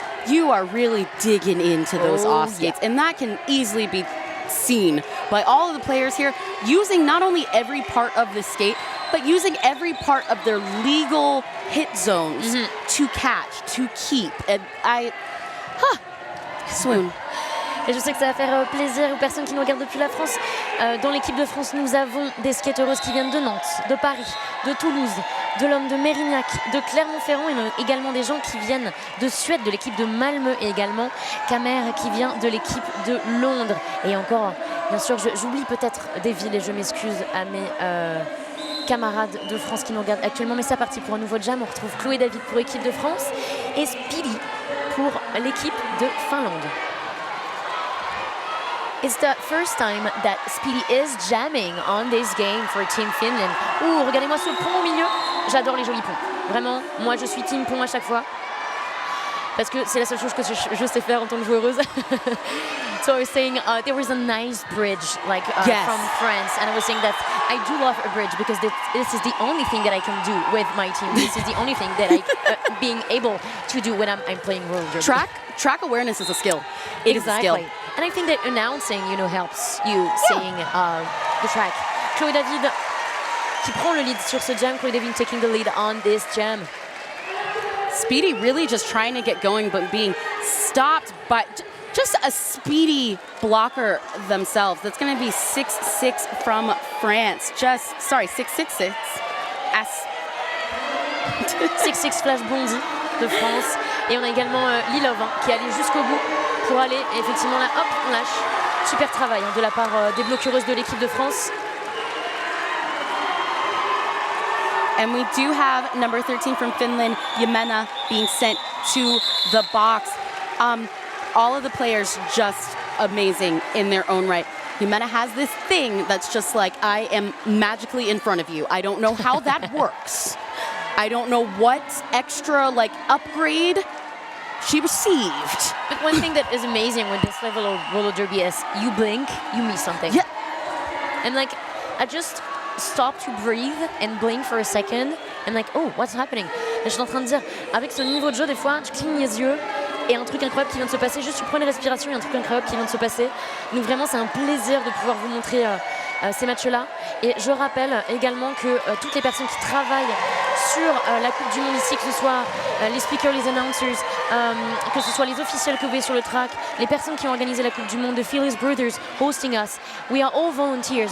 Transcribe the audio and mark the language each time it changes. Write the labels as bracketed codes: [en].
[en] You are really digging into those off skates, and that can easily be seen by all of the players here, using not only every part of the skate, but using every part of their legal hit zones to catch, to keep. And swoon. [fr] Et je sais que ça va faire plaisir aux personnes qui nous regardent depuis la France. Dans l'équipe de France, nous avons des skateuses qui viennent de Nantes, de Paris, de Toulouse, de l'homme de Mérignac, de Clermont-Ferrand, et également des gens qui viennent de Suède, de l'équipe de Malmö, et également Camer qui vient de l'équipe de Londres. Et encore, bien sûr, j'oublie peut-être des villes et je m'excuse à mes camarades de France qui nous regardent actuellement. Mais c'est parti pour un nouveau jam. On retrouve Chloé David pour l'équipe de France et Speedy pour l'équipe de Finlande. [en] It's the first time that Speedy is jamming on this game for Team Finland. [fr] Ouh, regardez-moi ce pont au milieu. J'adore les jolis ponts. Vraiment, moi je suis Team Pont à chaque fois. parce que c'est la seule chose que je sais faire en tant que joueuse. [en] So I was saying there was a nice bridge like Yes. from France, and I was saying that I do love a bridge because this is the only thing that I can do with my team. This is the only thing that I being able to do when I'm playing roller derby. Track awareness is a skill. It is a skill. And I think that announcing, helps you seeing the track. [fr] Chloé David qui prend le lead sur ce jam. [en] Chloé David taking the lead on this jam. Speedy really just trying to get going, but being stopped by just a speedy blocker themselves. That's going to be 6-6 from France. 6-6-6. [fr] 6-6 flash bondi de France. Et on a également Lilov qui est allé jusqu'au bout pour aller. Et effectivement là, hop, on lâche. Super travail de la part des bloqueuses de l'équipe de France. [en] And we do have number 13 from Finland, Jemena, being sent to the box. All of the players just amazing in their own right. Jemena has this thing that's just like, I am magically in front of you. I don't know how that works. I don't know what extra upgrade she received. But one thing that is amazing with this level of roller derby is you blink, you miss something. Yeah. And I just stop to breathe and blink for a second and oh, what's happening? [fr] Et je suis en train de dire, avec ce niveau de jeu, des fois, tu clignes les yeux et un truc incroyable qui vient de se passer. Juste tu prends une respiration et un truc incroyable qui vient de se passer. Donc vraiment, c'est un plaisir de pouvoir vous montrer ces matchs-là. Et je rappelle également que toutes les personnes qui travaillent sur la Coupe du Monde ici, que ce soit les speakers, les announcers, que ce soit les officiels que vous voyez sur le track, les personnes qui ont organisé la Coupe du Monde, [en] the Fearless Bruisers hosting us, we are all volunteers.